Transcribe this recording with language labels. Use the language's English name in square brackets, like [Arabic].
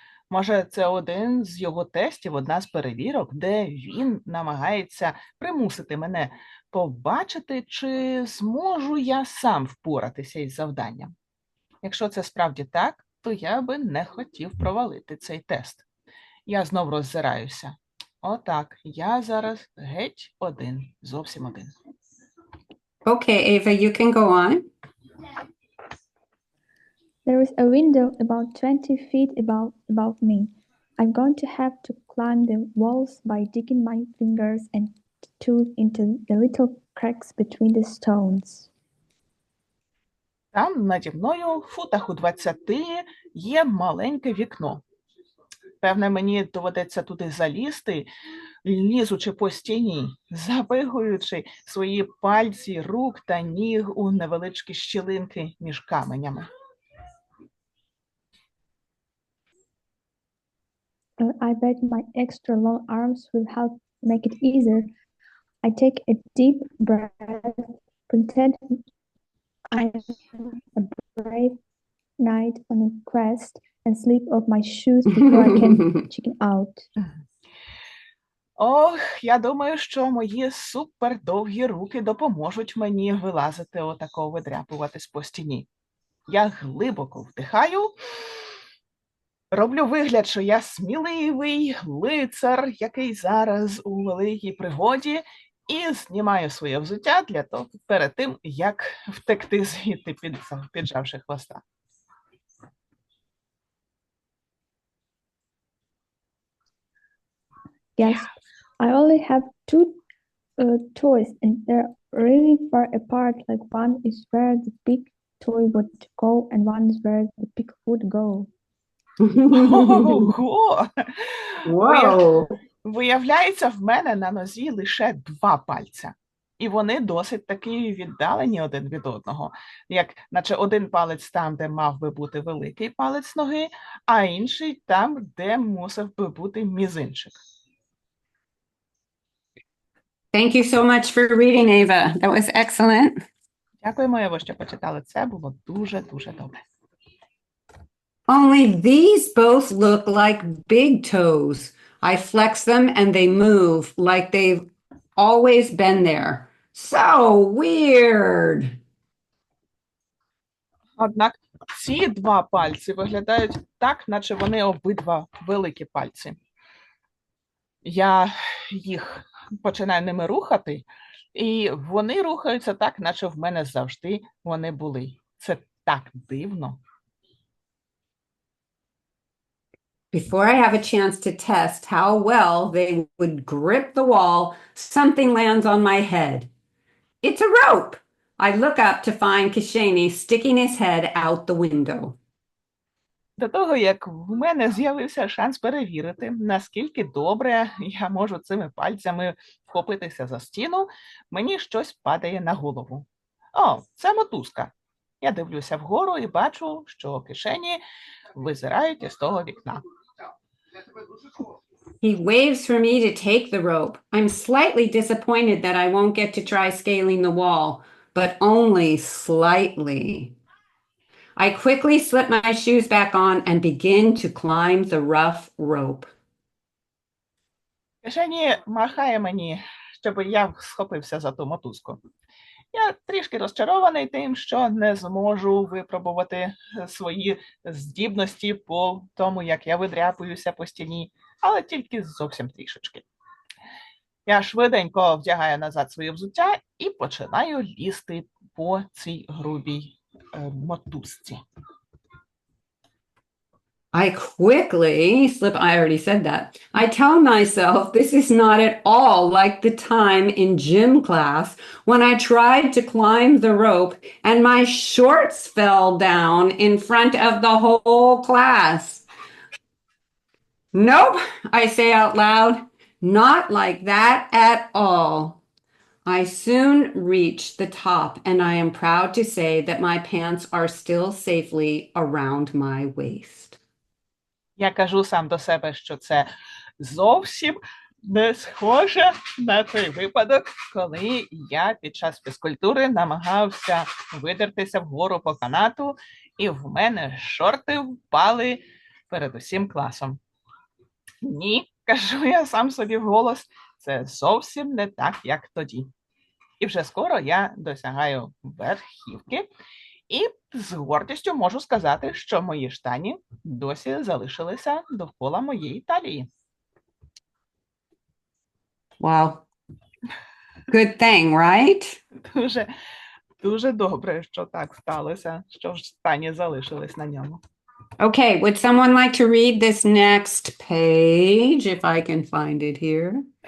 [Ukrainian] Може, це один з його тестів, одна з перевірок, де він намагається примусити мене побачити, чи зможу я сам впоратися із завданням. Якщо це справді так, то я би не хотів провалити цей тест. Я знов роззираюся. Отак, я зараз геть один, зовсім один. [English] Okay, Ava, you can go on. There is a window about 20 feet above me. I'm going to have to climb the walls by digging my fingers and toes into the little cracks between the stones. [Ukrainian] Там наді мною, в футах у 20, є маленьке вікно. Певне, мені доведеться туди залізти, лізучи по стіні, запихуючи свої пальці, рук та ніг у невеличкі щілинки між каменями. [English] I bet my extra long arms will help make it easier. I take a deep breath pretend I'm a brave knight on a quest and slip off my shoes before I can chicken out. [Ukrainian] Ох, я думаю, що мої супердовгі руки допоможуть мені вилазити отако, видряпуватись по стіні. Я глибоко вдихаю, роблю вигляд, що я сміливий лицар, який зараз у великій пригоді, і знімаю своє взуття для того, перед тим, як втекти звідти, піджавши хвоста. [English] Yes, I only have two toys and they're really far apart. Like one is where the big toy would go and one is where the pig would go. [Ukrainian] Ого! [English] Whoa. [Ukrainian] Виявляється, в мене на нозі лише 2 пальця. І вони досить таки віддалені один від одного. Як, наче один палець там, де мав би бути великий палець ноги, а інший там, де мусив би бути мізинчик. [English] Thank you so much for reading, Ava. That was excellent. [Ukrainian] Дякуємо, Ево, що почитали. Це було дуже-дуже добре. [English] Only these both look like big toes. I flex them and they move like they've always been there. So weird. [Ukrainian] Однак ці 2 пальці виглядають так, наче вони обидва великі пальці. Я їх починаю ними рухати, і вони рухаються так, наче в мене завжди вони були. Це так дивно. [English] Before I have a chance to test how well they would grip the wall, something lands on my head. It's a rope. I look up to find Kishani sticking his head out the window. [Ukrainian] До того, як в мене з'явився шанс перевірити, наскільки добре я можу цими пальцями вхопитися за стіну, мені щось падає на голову. О, це мотузка. Я дивлюся вгору і бачу, що кишені визирають із того вікна. [English] He waves for me to take the rope. I'm slightly disappointed that I won't get to try scaling the wall, but only slightly. I quickly slip my shoes back on and begin to climb the rough rope. [Ukrainian] Кишені махає мені, щоб я схопився за ту мотузку. Я трішки розчарований тим, що не зможу випробувати свої здібності по тому, як я видряпуюся по стіні, але тільки зовсім трішечки. Я швиденько вдягаю назад своє взуття і починаю лізти по цій грубій мотузці. [English] I quickly slip, I already said that. I tell myself this is not at all like the time in gym class when I tried to climb the rope and my shorts fell down in front of the whole class. Nope, I say out loud, not like that at all. I soon reach the top and I am proud to say that my pants are still safely around my waist. [Ukrainian] Я кажу сам до себе, що це зовсім не схоже на той випадок, коли я під час фізкультури намагався видертися вгору по канату, і в мене шорти впали перед усім класом. Ні, кажу я сам собі вголос, це зовсім не так, як тоді. І вже скоро я досягаю верхівки, і з гордістю можу сказати, що мої штані досі залишилися довкола моєї талії. [English] Wow. Good thing, right? [Ukrainian] Дуже добре, що так сталося, що штані залишились на ньому. [English] Okay, would someone like to read this next page, if I can find it here?